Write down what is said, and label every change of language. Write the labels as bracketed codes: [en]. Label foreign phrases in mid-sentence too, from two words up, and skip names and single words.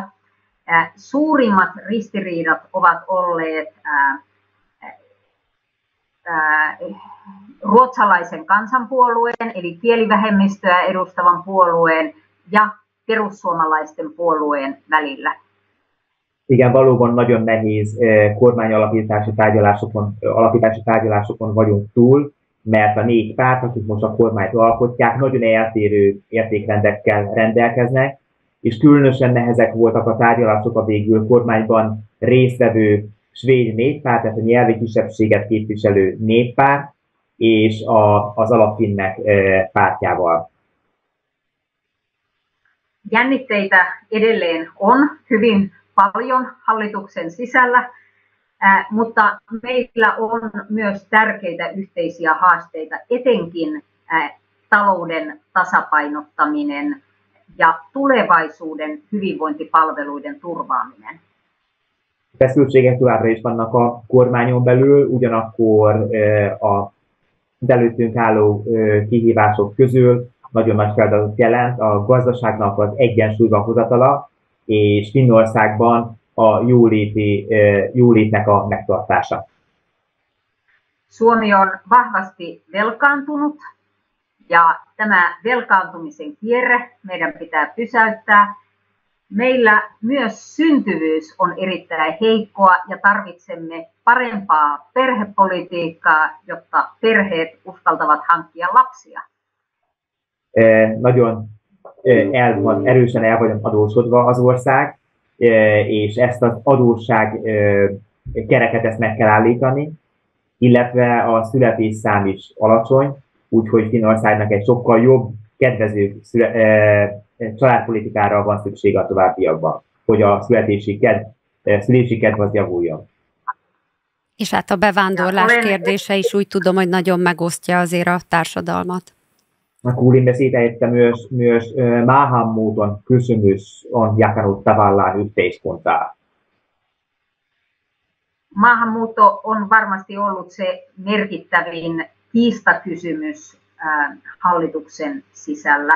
[fi] Suurimmat ristiriidat ovat olleet ruotsalaisen kansanpuolueen eli kielivähemmistöä edustavan puolueen ja perussuomalaisten puolueen välillä. [hu] Igen, valóban nagyon nehéz kormányalapítási tárgyalásokon vagyunk túl, mert a 4 párt, akik most a kormányt alkotják, nagyon eltérő értékrendekkel rendelkeznek, és különösen nehezek voltak a tárgyalások a végül kormányban résztvevő svéd néppárt, tehát a nyelvi kisebbséget képviselő néppárt, és az alapfinnek pártjával. [fi] Jännitteitä edelleen on hyvin paljon hallituksen sisällä, mutta meillä on myös tärkeitä yhteisiä haasteita, etenkin talouden tasapainottaminen ja tulevaisuuden hyvinvointipalveluiden turvaaminen. [hu] Feszültségek továbbra is vannak a kormányon belül, ugyanakkor az előttünk álló kihívások közül nagyon nagy feladatot jelent a gazdaságnak az egyensúlyba hozatala, és Finnországban a jólétnek a megtartása. [fi] Suomi on vahvasti velkaantunut ja tämä velkaantumisen kierre meidän pitää pysäyttää. Meillä myös syntyvyys on erittäin heikkoa ja tarvitsemme parempaa perhepolitiikkaa, jotta perheet uskaltavat hankkia lapsia. [hu] Nagyon erősen el vagyunk adósodva az ország, és ezt az adósság kereket ezt meg kell állítani, illetve a születésszám is alacsony, úgyhogy Finnországnak egy sokkal jobb, kedvező családpolitikára van szüksége a továbbiakban, hogy a szülési kedv az javuljon. És hát a bevándorlás kérdése is úgy tudom, hogy nagyon megosztja azért a társadalmat. [fi] Kuulimme siitä, että myös maahanmuuton kysymys on jakanut tavallaan yhteiskuntaa. Maahanmuutto on varmasti ollut se merkittävin kiistakysymys hallituksen sisällä.